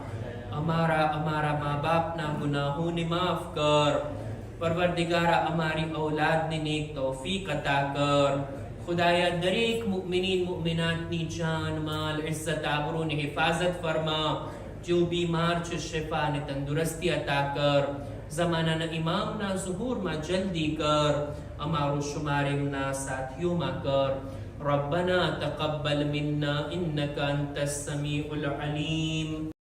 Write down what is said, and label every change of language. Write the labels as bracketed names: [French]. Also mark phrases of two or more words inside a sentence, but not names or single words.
[Gujarati] અમારા મા બાપના ગુનાહોને માફ કર. પરવરદિગારા અમારી ઔલાદને નેક તૌફીક અતા કર. ખુદાયા દરેક મુમિનીન મુમિનાતની જાન, માલ, ઇઝ્ઝત, આબરૂની હિફાઝત ફરમા. જો બીમાર છે શિફા અને તંદુરસ્તી અતા કર. ઝમાનાના ઇમામના ઝુહૂરમા જલ્દી કર. અમારો શુમાર ઇમના સાથીઓ મા કર. [Arabic] ربنا تقبل منا إنك أنت السميع العليم.